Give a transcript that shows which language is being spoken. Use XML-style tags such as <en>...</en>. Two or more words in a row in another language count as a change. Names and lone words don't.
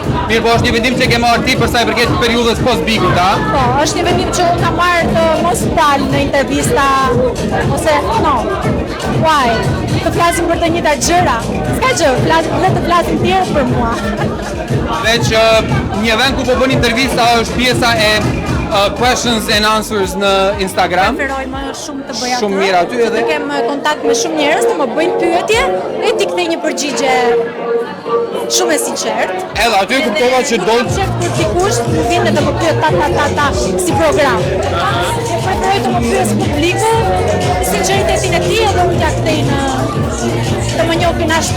<sq>Mirë, po është një vendim që ke marrë ti për sa I përket periudhës post-bigut, a? Po, është një vendim që unë kam marrë të mos dal në intervista ose why? Të flasim për të njëjta gjëra. S'ka gjë, le të flasim tjerë për mua. Veç një vend ku po bën intervista është pjesa e</sq> <en>questions and answers</en> <sq>në Instagram. Preferoj më shumë të bëj atë. Shumë mirë aty edhe. Të kem kontakt me shumë njerëz të më bëjnë pyetje e ti kthej një përgjigje shumë e sinqertë. Edhe aty kuptova që do të kur dikush më vjen dhe më pyet ta si program. Preferoj të më pyes publiku sinqeritetin e tij edhe unë t'ia kthej në të më njohin ashtu.</sq>